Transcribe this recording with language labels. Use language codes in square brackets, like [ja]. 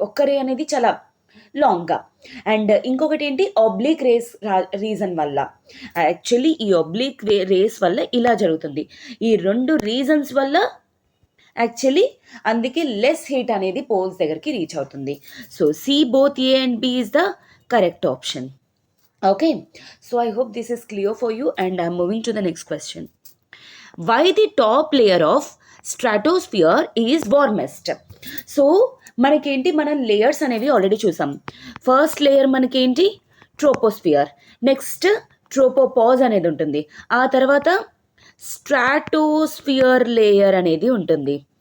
[te] ఒక్క రే అనేది చాలా లాంగ్‌గా. అండ్ ఇంకొకటి ఏంటి ఆబ్లీక్ రేస్ రీజన్ వల్ల. యాక్చువల్లీ ఈ ఆబ్లీక్ రేస్ వల్ల ఇలా జరుగుతుంది. ఈ 2 రీజన్స్ వల్ల యాక్చువల్లీ అందుకే లెస్ హీట్ అనేది పోల్స్ దగ్గరికి రీచ్ అవుతుంది. [en] So see both A and B is the correct option. Okay, so I hope this is clear for you and I'm moving to the next question. Why the top layer of stratosphere is warmest? [te] So మనకేంటి మనం layers అనేవి already చూసాం. First layer మనకేంటి troposphere, next tropopause అనేది ఉంటుంది, ఆ తర్వాత stratosphere layer అనేది ఉంటుంది.